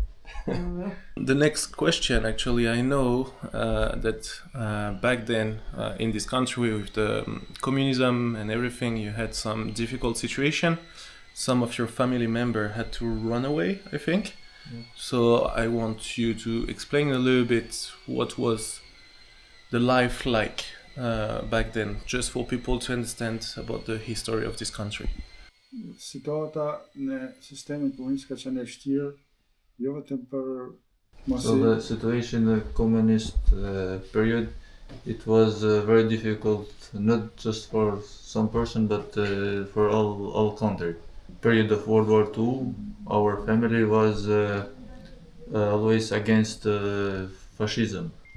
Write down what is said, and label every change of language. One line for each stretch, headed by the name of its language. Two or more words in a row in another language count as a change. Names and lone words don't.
English: The next question, actually, I know that back then in this country with the communism and everything, you had some difficult situation. Some of your family member had to run away, I think. So I want you to explain a little bit what was the life like back then, just for people to understand about the history of this country.
Albanian: Situata në sistemin komunist ka qenë e vështirë, jo vetëm për
English: So the situation, the communist period, it was very difficult, not just for some person, but for all country. Period of World War II, our family was always against fascism.